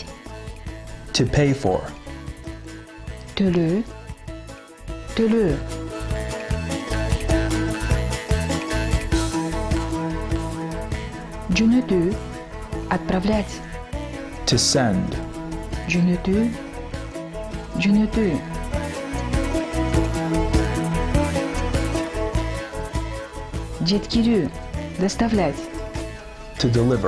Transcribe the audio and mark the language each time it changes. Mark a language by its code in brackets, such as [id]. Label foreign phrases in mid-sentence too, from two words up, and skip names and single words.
[en] To pay for. [ky] Төлөө. Төлөө. Жөнөтүү. [ru] Отправлять. [en] To send. [ky] Жөнөтүү. Жөнөтүү. Жеткирүү. [ru] Доставлять. [en] To deliver.